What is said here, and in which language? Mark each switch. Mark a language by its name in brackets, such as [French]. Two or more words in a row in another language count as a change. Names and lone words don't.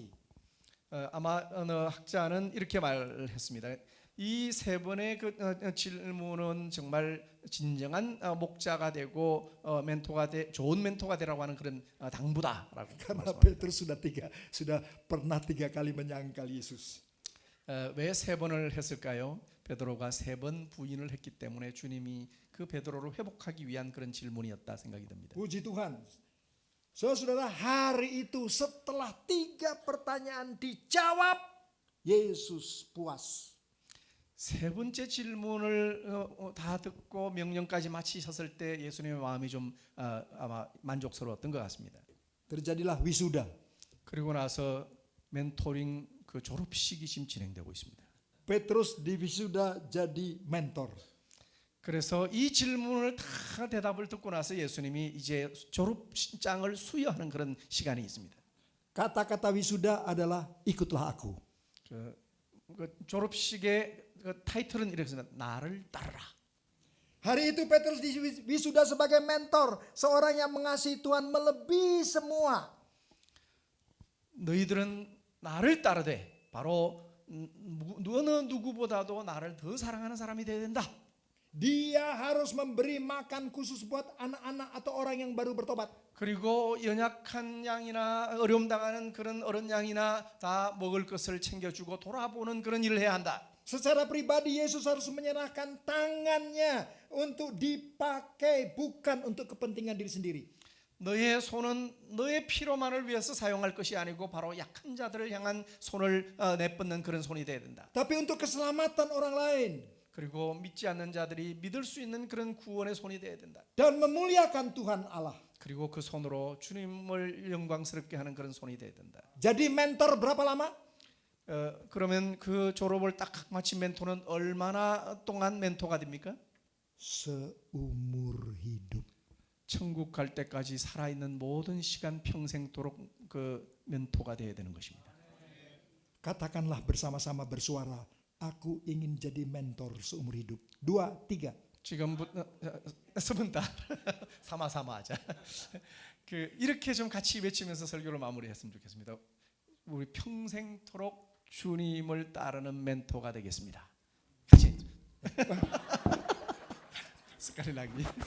[Korean] 아마 어느 학자는 이렇게 말했습니다. 이 세 번의 질문은 정말 진정한 목자가 되고 좋은 멘토가 되라고 하는 그런 당부다라고 [Indonesian] Karena [Korean] 말씀합니다. [Indonesian] Petrus sudah pernah 3 kali menyangkal Yesus. [Korean] 왜 세 번을 했을까요? 베드로가 3번 부인을 했기 때문에 주님이 그 베드로를 회복하기 위한 그런 질문이었다 생각이 듭니다. [Indonesian] Puji Tuhan. Saudara, hari itu setelah 3 pertanyaan dijawab, Yesus puas. [Korean] 세 번째 질문을 다 듣고 명령까지 마치셨을 때 예수님의 마음이 좀 아마 만족스러웠던 것 같습니다. [Indonesian] Terjadilah wisuda. [Korean] 그리고 나서 멘토링 그 졸업식이 지금 진행되고 있습니다. [Indonesian] Petrus di wisuda jadi mentor. [Korean] 그래서 이 질문을 다 대답을 듣고 나서 예수님이 이제 졸업장을 수여하는 그런 시간이 있습니다. [Indonesian] Kata-kata wisuda adalah ikutlah aku. [Korean] 그 졸업식의 그 타이틀은 이렇게 씁니다. 나를 따르라. [Indonesian] Hari itu Petrus di wisuda sebagai mentor, seorang yang mengasihi Tuhan melebihi semua. [Korean] 너희들은 나를 따르되 바로 어느 누구보다도 나를 더 사랑하는 사람이 되어야 된다. [Indonesian] Dia harus memberi makan khusus buat anak-anak atau orang yang baru bertobat. [Korean] 그리고 연약한 양이나 어려움 당하는 그런 어린 양이나 다 먹을 것을 챙겨주고 돌아보는 그런 일을 해야 한다. [Indonesian] Secara pribadi Yesus harus menyerahkan tangannya untuk dipakai bukan untuk kepentingan diri sendiri. [Korean] 너의 손은 너의 필요만을 위해서 사용할 것이 아니고 바로 약한 자들을 향한 손을 내뻗는 그런 손이 되어야 된다. [Indonesian] Tapi untuk keselamatan orang lain. [Korean] 그리고 믿지 않는 자들이 믿을 수 있는 그런 구원의 손이 되어야 된다. [Indonesian] Dan memuliakan Tuhan Allah. [Korean] 그리고 그 손으로 주님을 영광스럽게 하는 그런 손이 되어야 된다. [Indonesian] Jadi mentor berapa lama? [Korean] 그러면 그 졸업을 딱 마친 멘토는 얼마나 동안 멘토가 됩니까? [Indonesian] Seumur hidup. [Korean] 천국 갈 때까지 살아있는 모든 시간 평생도록 그 멘토가 되어야 되는 것입니다. [Indonesian] Katakanlah bersama-sama bersuara, aku ingin jadi mentor seumur hidup. 2, 3. [Korean] 지금부터 세분다 사마사마하자. 그 이렇게 좀 같이 외치면서 설교를 마무리했으면 좋겠습니다. 우리 평생토록 주님을 따르는 멘토가 되겠습니다. 같이 습관이 나기.